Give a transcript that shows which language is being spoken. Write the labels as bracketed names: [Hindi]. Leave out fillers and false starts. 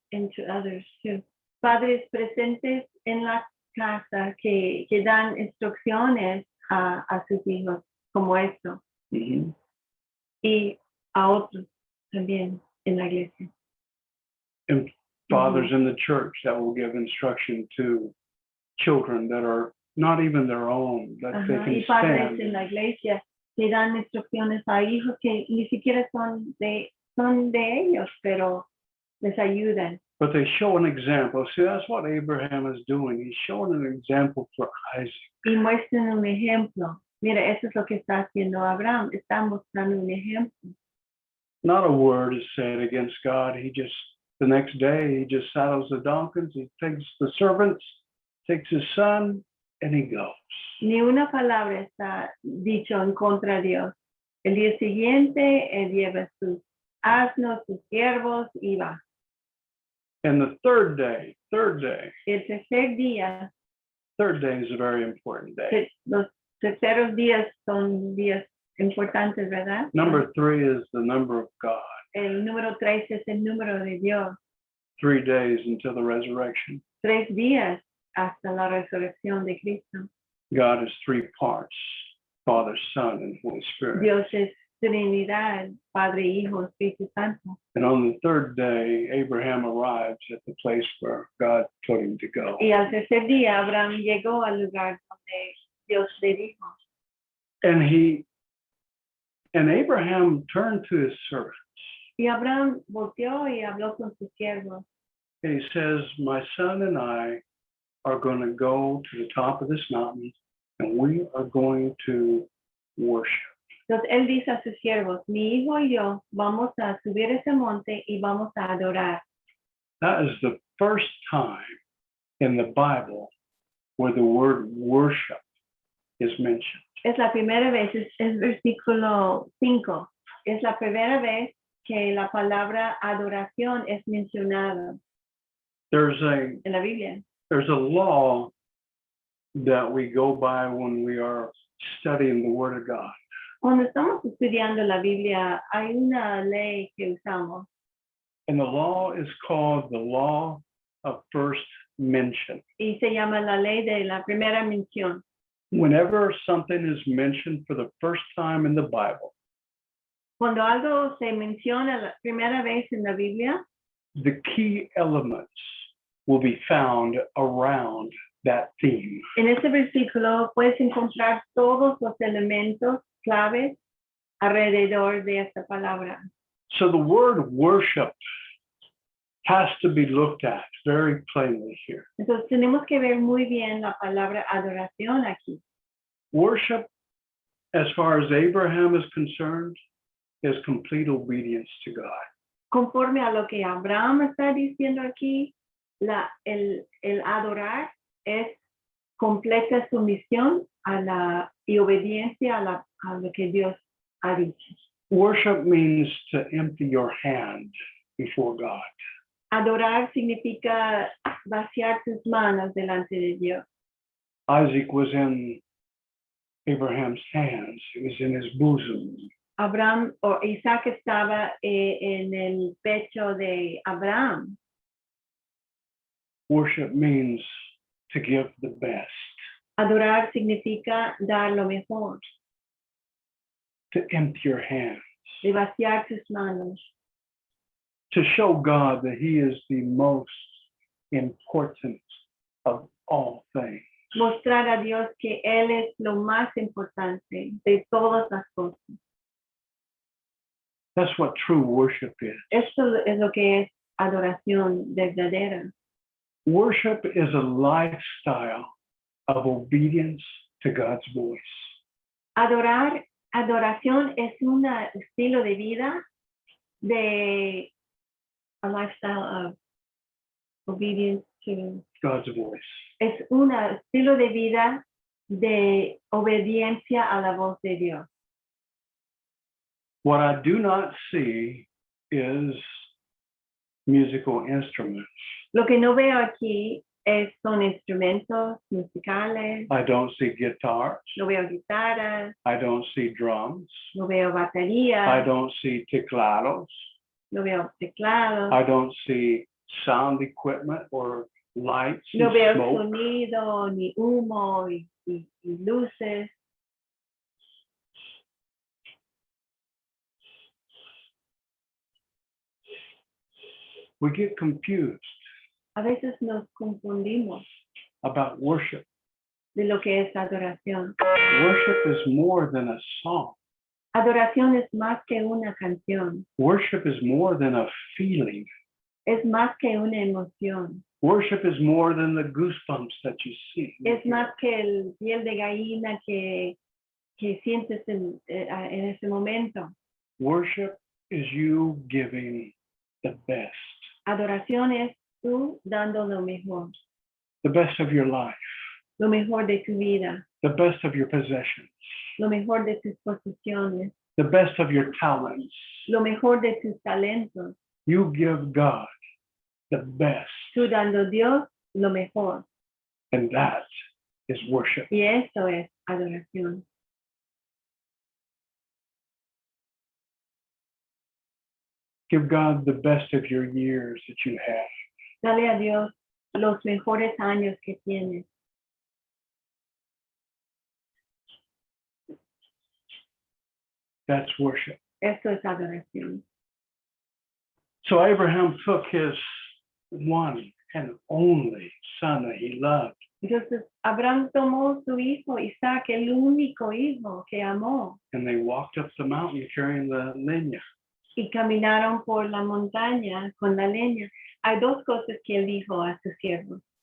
[English] And to others too. [Spanish] Padres presentes en la casa que dan instrucciones a sus hijos como esto. Mm-hmm. Y a otros también en la iglesia. [English] And fathers in the church that will give instruction to children that are not even their own, that they [Spanish] Y [English] can [Spanish] padres en [English] stand. [Spanish] la iglesia que dan instrucciones a hijos que ni siquiera son de ellos, pero les ayudan. [English] But they show an example. See, that's what Abraham is doing. He's showing an example for Isaac. [Spanish] Y muestran un ejemplo. Mira, eso es lo que está haciendo Abraham. Está mostrando un ejemplo. [English] Not a word is said against God. The next day, he just saddles the donkeys, he takes the servants, takes his son, and he goes. [Spanish] Ni una palabra está dicho en contra de Dios. El día siguiente, él lleva sus asnos, sus siervos y va. [English] And the third day [Spanish] El tercer día, [English] is a very important day. [Spanish] los terceros días son días importantes, ¿verdad? [English] Number 3 is the number of God. [Spanish] El número 3 es el número de Dios. [English] 3 days until the resurrection. [Spanish] 3 días hasta la resurrección de Cristo. [English] God is 3 parts, Father, Son, and Holy Spirit. [Spanish] Dios es Trinidad, Padre, Hijo, Espíritu Santo. [English] And on the third day, Abraham arrives at the place where God told him to go. [Spanish] Y al tercer día, Abraham llegó al lugar donde Dios le dijo. [English] And Abraham turned to his servants. [Spanish] Y Abraham volteó y habló con sus siervos. [English] And he says, my son and I are going to go to the top of this mountain and we are going to worship. [Spanish] Entonces él dice a sus siervos, mi hijo y yo vamos a subir ese monte y vamos a adorar. [English] That is the first time in the Bible where the word worship is mentioned. [Spanish] Es la primera vez, es versículo 5. Es la primera vez que la palabra adoración es mencionada [English] There's [Spanish] en la Biblia. [English] a law that we go by when we are studying the Word of God. [Spanish] Cuando estamos estudiando la Biblia, hay una ley que usamos [English] And the law is called the law of first mention. [Spanish] y se llama la ley de la primera mención. [English] Whenever something is mentioned for the first time in the Bible, [Spanish] Cuando algo se menciona la primera vez en la Biblia, [English] the key elements will be found around that theme. [Spanish] en este versículo puedes encontrar todos los elementos claves alrededor de esta palabra. [English] So the word worship has to be looked at very plainly here. [Spanish] Entonces tenemos que ver muy bien la palabra adoración aquí. [English] Worship, as far as Abraham is concerned, is complete obedience to God. [Spanish] Conforme a lo que Abraham está diciendo aquí, el adorar es completa sumisión y obediencia a lo que Dios ha dicho. [English] Worship means to empty your hand before God. [Spanish] Adorar significa vaciar tus manos delante de Dios. [English] Isaac was in Abraham's hands. It was in his bosom. [Spanish] Abraham o Isaac estaba en el pecho de Abraham. [English] Worship means to give the best, [Spanish] Adorar significa dar lo mejor, [English] to empty your hands, [Spanish] de vaciar tus manos, [English] to show God that he is the most important of all things. [Spanish] mostrar a Dios que Él es lo más importante de todas las cosas. [English] That's what true worship is. [Spanish] Esto es lo que es adoración verdadera. [English] Worship is a lifestyle of obedience to God's voice. [Spanish] Adoración es un estilo de vida de [English] a lifestyle of obedience to God's voice. [Spanish] es un estilo de vida de obediencia a la voz de Dios. [English] What I do not see is musical instruments. [Spanish] Lo que no veo aquí son instrumentos musicales, [English] I don't see guitars. [Spanish] no veo guitarras, [English] I don't see drums. [Spanish] no veo [English] I [Spanish] baterías, [English] don't see teclados. [Spanish] no veo teclados, [English] I don't see sound equipment or lights [Spanish] no [English] and [Spanish] veo [English] smoke. [Spanish] sonido, ni humo y luces. [English] We get confused [Spanish] A veces nos confundimos [English] about worship. [Spanish] de lo que es adoración. [English] Worship is more than a song. [Spanish] Adoración es más que una canción, [English] Worship is more than a feeling. [Spanish] es más que una emoción, [English] Worship is more than the goosebumps that you see. [Spanish] es más que el piel de gallina que sientes en ese momento. [English] Worship is you giving the best, [Spanish] Adoración es tú dando lo mejor, [English] the best of your life, [Spanish] lo mejor de tu vida, [English] the best of your possessions, [Spanish] lo mejor de tus posiciones, [English] the best of your talents. [Spanish] lo mejor de tus talentos, [English] You give God the best, [Spanish] tú dando a Dios lo mejor. [English] and that is worship. [Spanish] Y eso es adoración. [English] Give God the best of your years that you have. [Spanish] Dale a Dios los mejores años que tienes. [English] That's worship. [Spanish] Eso es adoración. [English] So Abraham took his one and only son that he loved, [Spanish] Entonces, Abraham tomó su hijo, Isaac, el único hijo que amó, [English] and they walked up the mountain carrying the leña. [Spanish] y caminaron por la montaña con la leña. Hay dos cosas que él dijo a sus siervos.